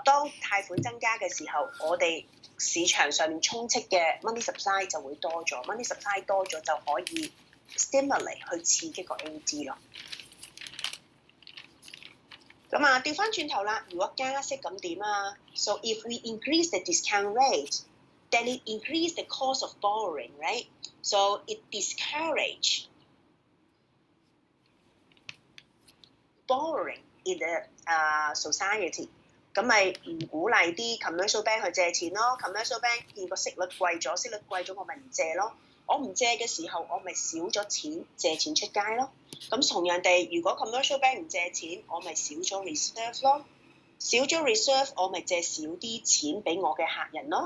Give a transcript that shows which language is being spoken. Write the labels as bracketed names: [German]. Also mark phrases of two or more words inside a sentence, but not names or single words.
[Cantonese] 當貸款增加嘅時候，我哋市場上面充斥嘅 [English] money supply [Cantonese] 就會多咗 ， [English] money supply [Cantonese] 多咗就可以 stimulate 去刺激個 AD 咯。咁啊，調翻轉頭啦，如果加息咁點啊 [English] ？So if we increase the discount rate, then it increase the cost of borrowing, right? So it discourage borrowing in the society。 [Cantonese] 咁咪唔鼓勵啲 [English] commercial bank [Cantonese] 去借錢咯。 [English] commercial bank [Cantonese] 見個息率貴咗，我咪唔借咯。我唔借嘅時候，我咪少咗錢借錢出街咯。咁同樣地，如果 [English] commercial bank [Cantonese] 唔借錢，我咪少咗 reserve 咯。少咗 reserve， 我咪借少啲錢俾我嘅客人咯。